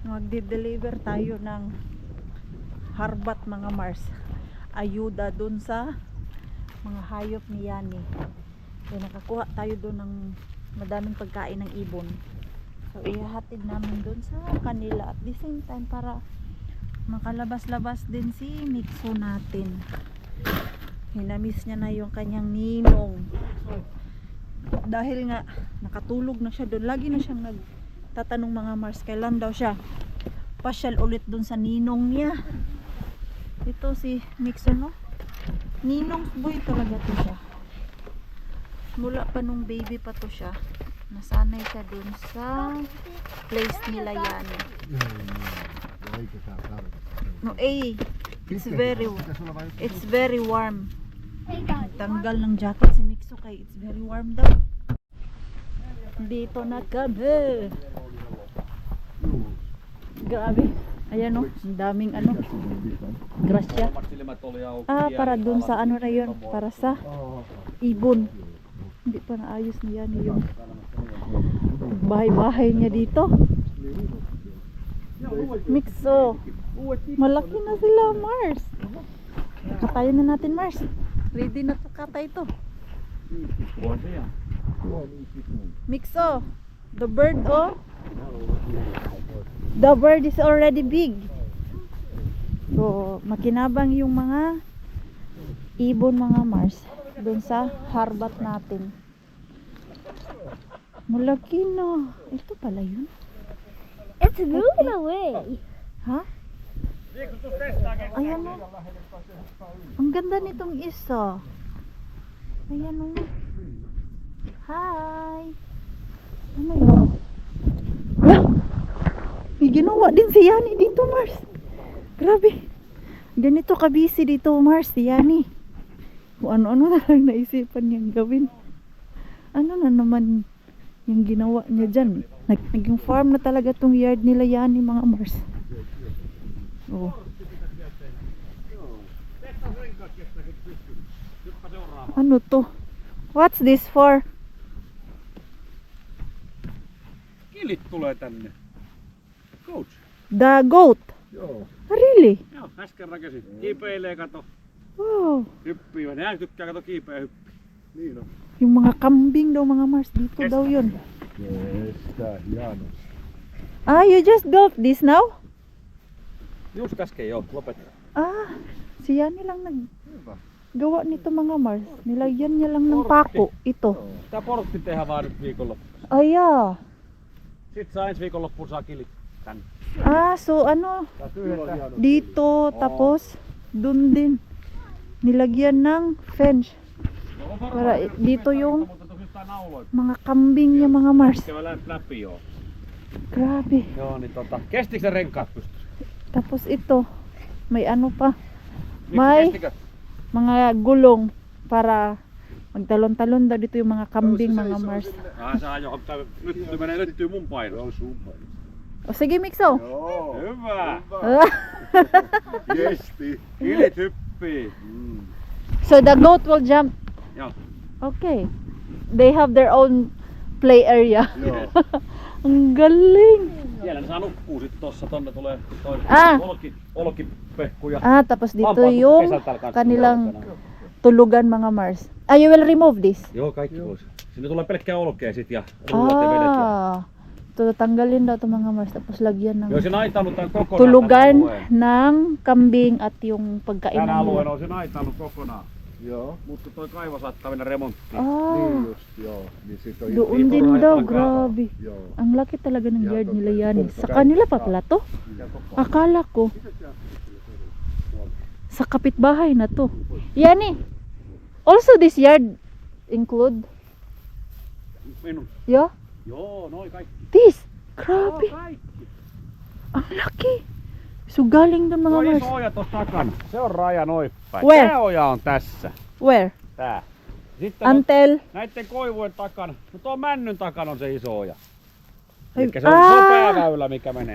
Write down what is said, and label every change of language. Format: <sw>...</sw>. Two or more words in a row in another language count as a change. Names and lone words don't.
<tl>magde-deliver tayo ng harbat mga Mars, ayuda dun sa mga hayop ni Yani. So nakakuha tayo dun ng madaming pagkain ng ibon, so ihahatid namin dun sa kanila</tl> <en>at the same time</en> <tl>para makalabas-labas din si Mixo natin. Hinamiss niya na yung kanyang ninong dahil nga nakatulog na siya doon. Lagi na siyang nagtatanong mga Mars kailan daw siya pasyal ulit doon sa ninong niya. Ito si Mixo, no? Ninong boy talaga to siya. Mula pa nung baby pa to siya, nasanay siya doon sa place nila yan.</tl> <en>No, it's very warm.</en> <tl>Tanggal ng jacket si Mixo kay</tl> <en>it's very warm</en> <tl>daw. Dito na kami. Grabe. Ayan, no, ang daming ano, grasya. Para dun sa ano na yun, para sa ibon. Hindi pa naayos niya yung bahay-bahay niya dito. Mixo, malaki na sila, Mars. Katayin na natin, Mars. Ready na kakatay ito.</tl> <en>Mixo, the bird, oh. The bird is already big.</en> <tl>So, makinabang yung mga ibon mga Mars doon sa harbat natin. Malaki na. Ito pala yun.</tl> <en>It's moving away.</en> <tl>Ha? Ayan o. Ang ganda nitong isa. Ayan o. Hi. Ano yun?</tl> <en>Yeah.</en> <tl>May ginawa din si Yani dito, Mars. Grabe. Ganito kabisi dito, Mars, si Yani. Kung ano-ano na lang naisipan niyang gawin. Ano na naman yung ginawa niya dyan. Naging farm na talaga tong yard nila Yani, mga Mars. Oh. Ano to?</tl> <en>What's this for?</en> <fi>Kilit tulee tänne.</fi> <en>Coach. The goat?</en> <fi>Joo.</fi> <en>Really?</en> <fi>Joo, äsken rakensin. Kiipeilee, kato.</fi> <en>Wow.</en> <fi>Hyppii. Nehän tykkää, kato, kiipeä ja hyppii. Niin on.</fi> <tl>Yung mga kambing daw, mga Mars, dito daw yun.</tl> <fi>Kestä, hieno.</fi> <en>You just built this now?</en> <fi>Just äsken joo, lopetin.</fi> <tl>Si Yani lang</tl> <fi>Hyvä.</fi> <tl>naggawa nito mga Mars. Nilagyan niya lang ng pako. Ito.</tl> <fi>Tää portti tehdään vaan nyt viikonloppuun. Sit saa ensi viikonloppuun saa kilit tänne.</fi> <tl>So ano,</tl> <fi>Tää tyhjentää.</fi> <tl>dito, tapos dun din. Nilagyan ng fence. Para dito yung</tl> <fi>Mutta tosissaan nauloit.</fi> <tl>mga kambing niya mga Mars.</tl> <fi>Kevää läpi joo.</fi> <tl>Grabe.</tl> <fi>Joo, niin kestikö se renkaat pystyssä?</fi> <tl>Tapos ito, may ano pa,</tl> <fi>Miksi</fi> <tl>may</tl> <fi>kestikö?</fi> <tl>mga gulong para magtalon-talon daw dito yung mga kambing mga Mars.</tl> <fi>Se ajoo, nyt menee lyttyy mun paino. Joo, sun paino.</fi> <tl>O sige, Mixo.</tl> <fi>Joo. Hyvä. Kesti. Kilit hyppii.</fi> <en>So the goat will jump.</en> <fi>Joo.</fi> <en>Okay. They have their own play area.</en> <fi>Joo.</fi> <tl>Ang galing.</tl> <fi>Siellä ne saa nukkuu sit tossa, tonne tulee toi olkipehku ja</fi> <tl>Tapos dito yung kanilang tulugan mga Mars.</tl> <en>You will remove this?</en> <fi>Joo, kaikki pois. Sinne tulee pelkkää olkea sit ja rullat ja vedet ja...</fi> <tl>Ito tanggalin daw ito mga Mars. Tapos lagyan ng</tl> <fi>Joo, se naitanut tän kokonaan.</fi> <tl>tulugan ng kambing at yung pagkain</tl> <fi>Tän alueen</fi> <tl>nila.</tl> <fi>on se naitanut kokonaan. Joo. Mutta toi kaivo saattaa mennä remonttiin. Niin just, joo. Niin sit on</fi> <tl>Doon din daw, grabe.</tl> <fi>Joo.</fi> <tl>Ang laki talaga ng yard nila yan. Sa kanila pa pala to? Akala ko sa kapitbahay na to.</tl> <en>Yani, also this yard include?</en> <fi>Minun.</fi> <en>Yeah?</en> <fi>Joo, noi kaikki.</fi> <en>This?</en> <fi>Joo,</fi> <tl>Grabe.</tl> <fi>kaikki.</fi> <tl>Ang laki. So galing doon mga</tl> <fi>Toi</fi> <tl>Mars.</tl> <fi>iso oja tossa takana. Se on raja noin päin.</fi> <en>Where?</en> <fi>Tää oja on tässä.</fi> <en>Where?</en> <fi>Tää. Sitten</fi> <en>Until?</en> <fi>näitten koivujen takana. No tuon männyn takana on se iso oja.</fi> <tl>Ay,</tl> <fi>Elikkä se on pääväylä mikä menee.</fi>